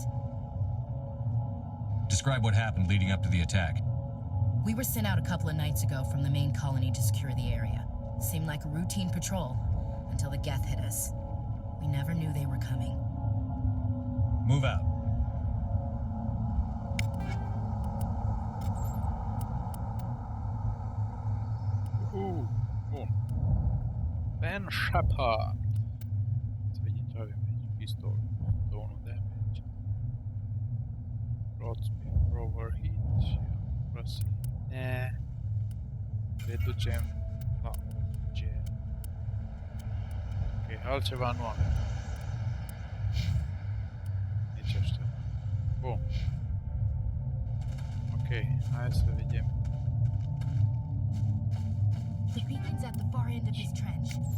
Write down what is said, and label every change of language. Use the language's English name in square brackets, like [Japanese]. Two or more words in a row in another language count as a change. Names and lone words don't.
[English] Describe what happened leading up to the attack. We were sent out a couple of nights ago from the main colony to secure the area. Seemed like a routine patrol, until the Geth hit us. We never knew they were coming. Move out. [Romanian] Bun. Ben Shepard. Să vedem ce avem aici. Pistol. [English] 1 damage. Roads before overheat. [Romanian] Reducem la G. Ok, altceva nu avem. Nici ăștia. Bun. Ok, hai să vedem. [English] The beacon's at the far end of this trench.